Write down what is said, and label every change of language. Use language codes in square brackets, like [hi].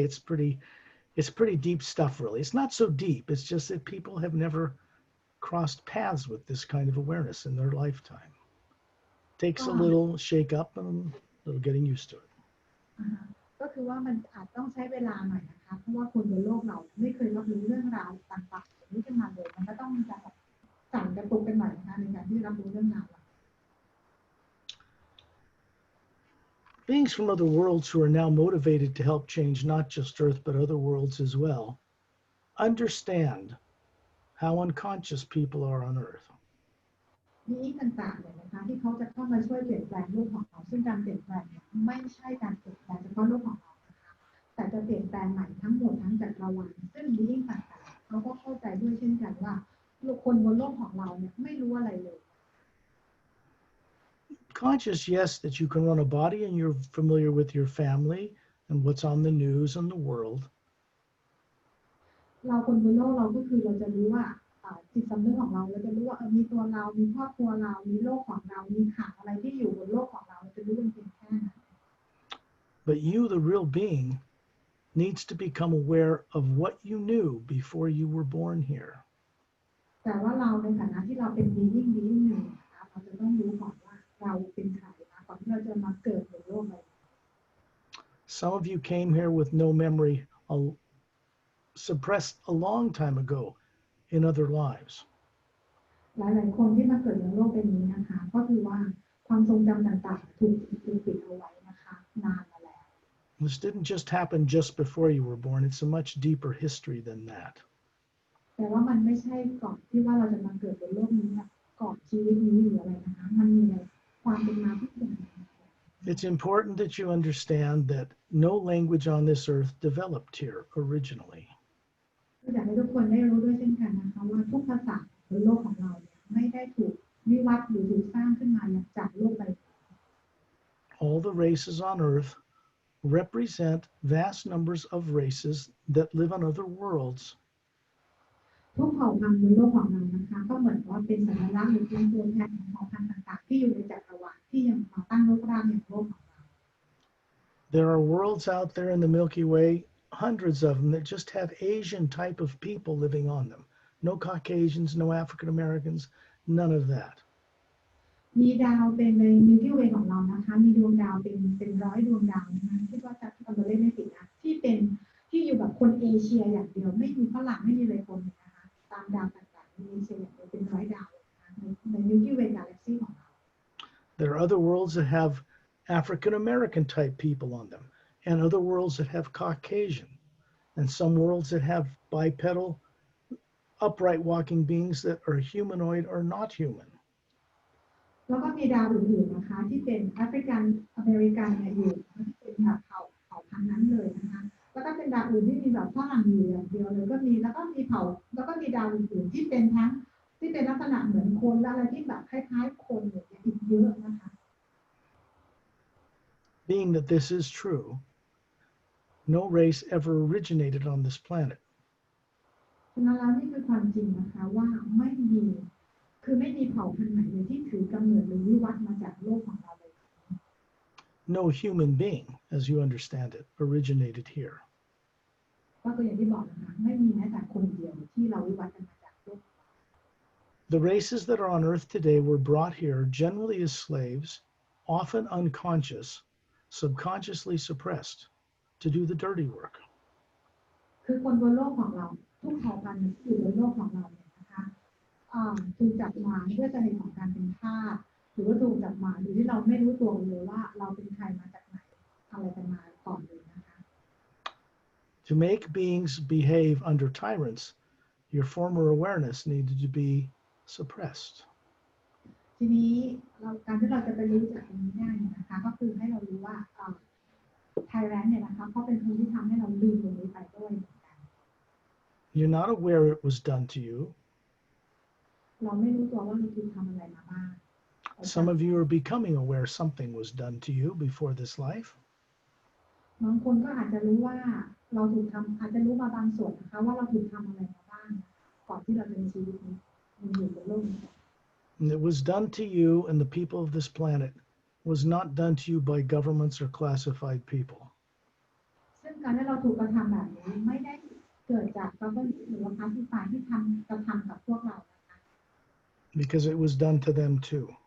[en] It's pretty deep stuff, really. It's not so deep. It's just that people have never crossed paths with this kind of awareness in their lifetime. Takes a little shake up and a little getting used to it. [th] ก็คือว่ามันอาจต้องใช้เวลาหน่อยนะคะเพราะว่าคนบนโลกเราไม่เคยรับรู้เรื่องราวต่างๆแบบนี้ขึ้นมาเลยมันก็ต้องมีการสั่นกระตุกกันหน่อยนะคะในการที่รับรู้เรื่องราว [en] Beings from other worlds who are now motivated to help change not just Earth but other worlds as well understand how unconscious people are on Earth. [th] มีต่างๆเลยนะคะที่เขาจะเข้ามาช่วยเปลี่ยนแปลงโลกของเราซึ่งการเปลี่ยนแปลงไม่ใช่การเปลี่ยนแปลงเฉพาะโลกของเรานะคะแต่จะเปลี่ยนแปลงใหม่ทั้งหมดทั้งจักรวาลซึ่งมีต่างๆเขาก็เข้าใจด้วยเช่นกันว่าคนบนโลกของเราเนี่ยไม่รู้อะไรเลย [en] Conscious, yes, that you can run a body and you're familiar with your family and what's on the news and the world. [th] เราคนบนโลกเราก็คือเราจะรู้ว่าจิตสำนึกของเราจะรู้ว่ามีตัวเรามีครอบครัวเรามีโลกของเรามีข่าวอะไรที่อยู่บนโลกของเราจะรู้เป็นเพียงแค่นั้น [en] But you, the real being, needs to become aware of what you knew before you were born here. [th] แต่ว่าเราในฐานะที่เราเป็น being หนึ่งนะคะเราจะต้องรู้ก่อนว่าเราเป็นใครนะก่อนที่เราจะมาเกิดบนโลกใบนี้ [en] Some of you came here with no memory, suppressed a long time ago in other lives. [th] หลายๆคนที่มาเกิดบนโลกใบนี้นะคะก็คือว่าความทรงจำต่างๆถูกปิดเอาไว้นะคะนานมาแล้ว [en] This didn't just happen just before you were born. It's a much deeper history than that. [th] แต่ว่ามันไม่ใช่ก่อนที่ว่าเราจะมาเกิดบนโลกนี้ก่อนชีวิตนี้หรืออะไรนะคะมันมีความเป็นมาที่เป็น [en] It's important that you understand that no language on this earth developed here originally. [th] อยากให้ทุกคนได้รู้ด้วยเช่นกันนะคะว่าทุกภาษาบนโลกของเราไม่ได้ถูกวิวัฒน์หรือถูกสร้างขึ้นมาจากโลกใบนี้ [en] All the races on earth represent vast numbers of races that live on other worlds. [th] ทุกเผ่าพันธุ์บนโลกของเรานะคะก็เหมือนว่าเป็นสัญลักษณ์หรือเป็นตัวแทนของเผ่าพันธุ์ต่างๆที่อยู่ในจักรวาลที่ยังมาตั้งรกรากอย่างโลกของเรา [en] There are worlds out there in the Milky Way, hundreds of them, that just have Asian type of people living on them. No Caucasians, no African Americans, none of that. [th] มีดาวเป็นใน Milky Way ของเรานะคะมีดวงดาวเป็นร้อยดวงดาวนะคะคิดว่าจะทำตัวเลขไม่ผิดนะที่อยู่แบบคนเอเชียอย่างเดียวไม่มีฝรั่งไม่มีอะไรคนนะคะตามดาวต่างๆในเอเชียอย่างเดียวเป็นร้อยดาวนะคะใน Milky Way Galaxy ของเรา [en] There are other worlds that have African American type people on them, and other worlds that have Caucasian, and some worlds that have bipedal, upright walking beings that are humanoid or not human. [th] แล้วก็มีดาวอื่นๆนะคะที่เป็นแอฟริกันอเมริกันเนี่ยอยู่ที่เป็นแบบเผ่าพันธุ์นั้นเลยนะคะแล้วก็เป็นดาวอื่นที่มีแบบฝรั่งอยู่อย่างเดียวเลยก็มีแล้วก็มีเผ่าแล้วก็มีดาวอื่นๆที่เป็นทั้งที่เป็นลักษณะเหมือนคนและอะไรที่แบบคล้ายๆคนเนี่ยอีกเยอะนะคะ [en] Being that this is true, no race ever originated on this planet. [th] ฉะนั้นแล้วนี่คือความจริงนะคะว่าไม่มีไม่มีเผ่าพันธุ์ไหนเลยที่ถือกำเนิดหรือวิวัฒน์มาจากโลกของเราเลย [en] No human being, as you understand it, originated here. [th] ก็คืออย่างที่บอกนะคะไม่มีแม้แต่คนเดียวที่เราวิวัฒน์กันมาจากโลก [en] The races that are on Earth today were brought here generally as slaves, often unconscious, subconsciously suppressed, to do the dirty work. [th] คือคนบนโลกของเราทุกเผ่าพันธุ์ที่อยู่บนโลกของเราเนี่ยนะคะถูกจับมาด้วยสาเหตุของการเป็นทาสหรือว่าถูกจับมาโดยที่เราไม่รู้ตัวเลยว่าเราเป็นใครมาจากไหนอะไรกันมาก่อนเลยนะคะ [en] To make beings behave under tyrants, your former awareness needed to be suppressed. [th] ทีนี้การที่เราจะไปรู้จากตรงนี้ได้เนี่ยนะคะก็คือให้เรารู้ว่าไทแรนเนี่ยนะคะเขาเป็นคนที่ทำให้เราลืมตรงนี้ไปด้วยเหมือนกัน [en] You're not aware it was done to you. [th] เราไม่รู้ตัวว่าเราถูกทำอะไรมาบ้าง [en] Some of you are becoming aware something was done to you before this life. [th] บางคนก็อาจจะรู้ว่าเราถูกทำอาจจะรู้มาบางส่วนนะคะว่าเราถูกทำอะไรมาบ้างก่อนที่เราจะมีชีวิตนี้อยู่บนโลกนี้ [en] And it was done to you and the people of this planet was not done to you by governments or classified people. [th] ซึ่งการที่เราถูกกระทำแบบนี้ไม่ได้เกิดจากกษัตริย์หรือว่าพรรคที่ฝ่ายที่กระทำกับพวกเรานะคะ [en] Because it was done to them too.